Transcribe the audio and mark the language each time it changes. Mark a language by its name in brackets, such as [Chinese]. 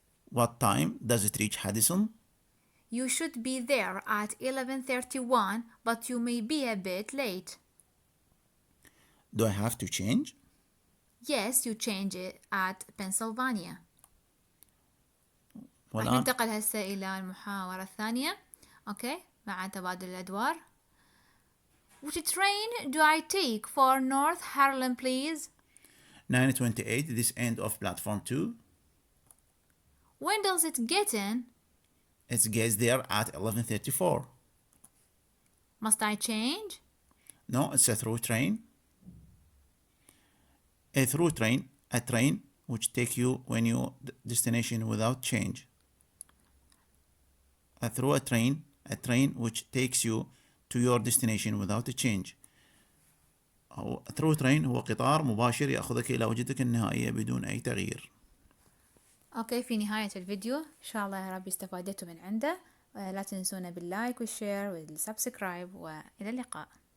[English] What time does it reach Haddison? You should be there at 11:31, but you may be a bit late. Do I have to change? Yes, you change it at Pennsylvania. [Arabic] راح والآن ننتقل هسه إلى المحاورة الثانية. أوكي، مع تبادل الأدوار. [English] Which train do I take for North Harlem, please? 9:28, this end of platform 2. When does it get in? It gets there at 11:34. Must I change? No, it's a through train. A through train, a train which take you when your destination without change. A through a train which takes you to your destination without a change. [Arabic] أو through train هو قطار مباشر يأخذك إلى وجهتك النهائية بدون أي تغيير. أوكي، في نهاية الفيديو إن شاء الله يا رب استفادتوا من عنده. لا تنسونا باللايك والشير والسبسكرايب، وإلى اللقاء.